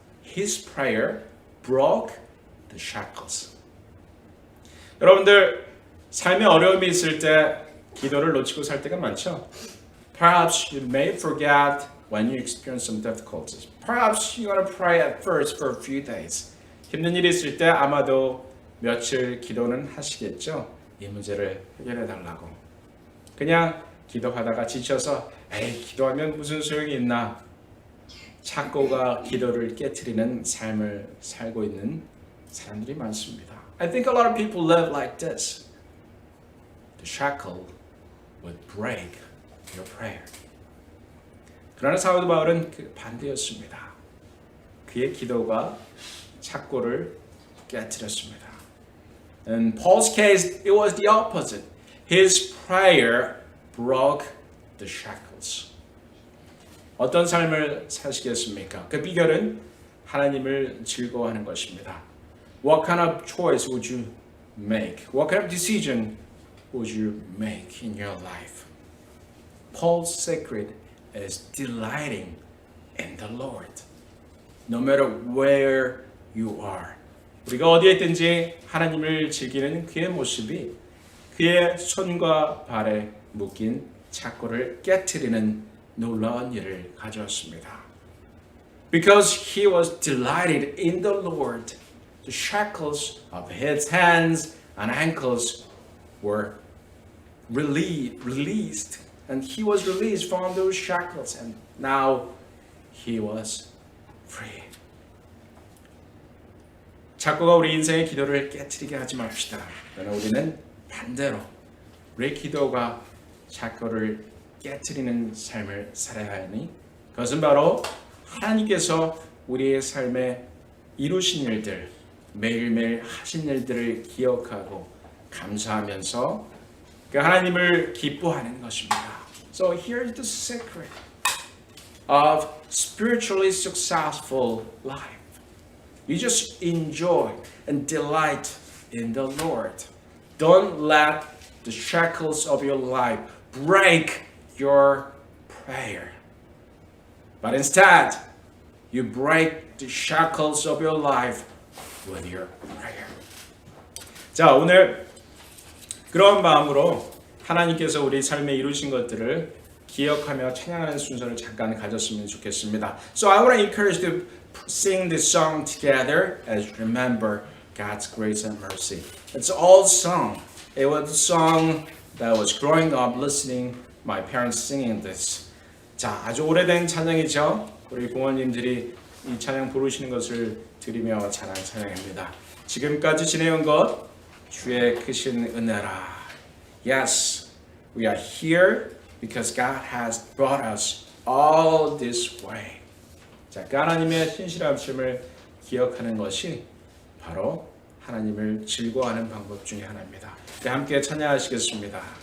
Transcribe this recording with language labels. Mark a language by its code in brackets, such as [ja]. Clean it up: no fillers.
[en] His prayer broke the shackles. [ko] 여러분들 삶에 어려움이 있을 때 기도를 놓치고 살 때가 많죠. [en] Perhaps you may forget when you experience some difficulties. Perhaps you want to pray at first for a few days. [ko] 힘든 일이 있을 때 아마도 며칠 기도는 하시겠죠. 이 문제를 해결해 달라고. 그냥 기도하다가 지쳐서 에이 기도하면 무슨 소용이 있나. 착고가 기도를 깨트리는 삶을 살고 있는 사람들이 많습니다. [en] I think a lot of people live like this. The shackle would break your prayer. [ko] 그러나 사도 바울은 그 반대였습니다. 그의 기도가 착고를 깨트렸습니다. [en] In Paul's case, it was the opposite. His prayer broke the shackles. [ko] 어떤 삶을 사시겠습니까? 그 비결은 하나님을 즐거워하는 것입니다. [en] What kind of choice would you make? What kind of decision would you make in your life? Paul's secret is delighting in the Lord. No matter where you are. [ko] 우리가 어디에 있든지 하나님을 즐기는 그의 모습이 그의 손과 발에 묶인 착고를 깨트리는 놀라운 일을 가져왔습니다. [en] Because he was delighted in the Lord, the shackles of his hands and ankles were released. And he was released from those shackles and now he was free. [ko] 착고가 우리 인생의 기도를 깨트리게 하지 맙시다. 그러나 우리는 반대로 우리의 기도가 착고를 깨트리는 삶을 살아야 하니 그것은 바로 하나님께서 우리의 삶에 이루신 일들, 매일매일 하신 일들을 기억하고 감사하면서 그 하나님을 기뻐하는 것입니다. [en] So here's the secret of spiritually successful life. You just enjoy and delight in the Lord. Don't let the shackles of your life break your prayer. But instead, You break the shackles of your life with your prayer. [ko] 자, 오늘 그런 마음으로 하나님께서 우리 삶에 이루신 것들을 기억하며 찬양하는 순서를 잠깐 가졌으면 좋겠습니다. [en] So I want to encourage you to sing this song together as remember God's grace and mercy. It's an old song. It was a song that was growing up listening my parents singing this. [ko] 자, 아주 오래된 찬양이죠. 우리 부모님들이 이 찬양 부르시는 것을 들으며 찬양합니다. 지금까지 지내온 것 주의 크신 은혜라. [en] Yes, we are here because God has brought us all this way. [ko] 자, 그 하나님의 신실하심을 기억하는 것이 바로 하나님을 즐거워하는 방법 중에 하나입니다. 함께 찬양하시겠습니다.